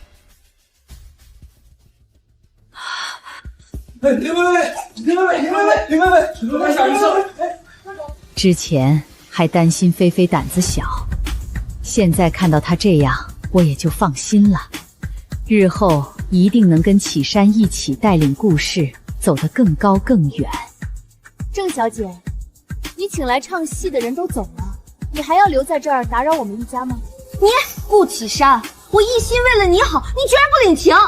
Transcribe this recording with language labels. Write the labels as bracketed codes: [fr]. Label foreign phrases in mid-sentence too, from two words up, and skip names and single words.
[zh] 林薇薇，小意思。之前还担心菲菲膽子小，現在看到她這樣，我也就放心了。日後一定能跟啟山一起帶領故事走得更高更遠。鄭小姐，你請來唱戲的人都走了，你還要留在這兒打擾我們一家嗎？你顧啟山，我一心為了你好，你居然不領情！